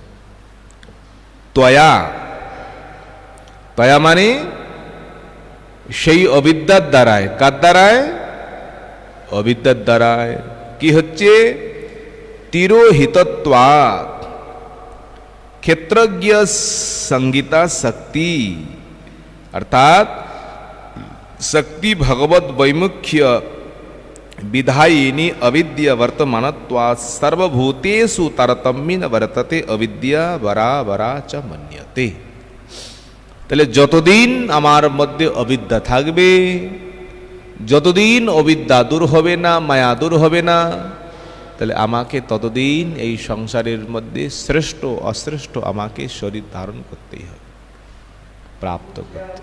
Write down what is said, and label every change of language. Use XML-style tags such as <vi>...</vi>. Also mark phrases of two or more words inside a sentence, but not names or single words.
<bn>ত্বয়া, ত্বয়া মানে সেই অবিদ্যার দ্বারায়। কার দ্বারায়? অবিদ্যার দ্বারায়। কি হচ্ছে?</bn> <sa>তিরোহিতত্বাৎ ক্ষেত্রজ্ঞ संगीता शक्ति, अर्थात शक्ति भगवत वैमुख्य विधायिनी अविद्या वर्तमानत्वात् सर्वभूतेषु तारतम्येन वर्तते अविद्या बराबरा च मन्यते।</sa> <bn>তাহলে যতদিন আমার মধ্যে অবিদ্যা থাকবে, যতদিন অবিদ্যা দূর হবে না, মায়া দূর হবে না, তাহলে আমাকে ততদিন এই সংসারের মধ্যে শ্রেষ্ঠ অশ্রেষ্ঠ আমাকে শরীর ধারণ করতেই হবে, প্রাপ্ত করতে।</bn>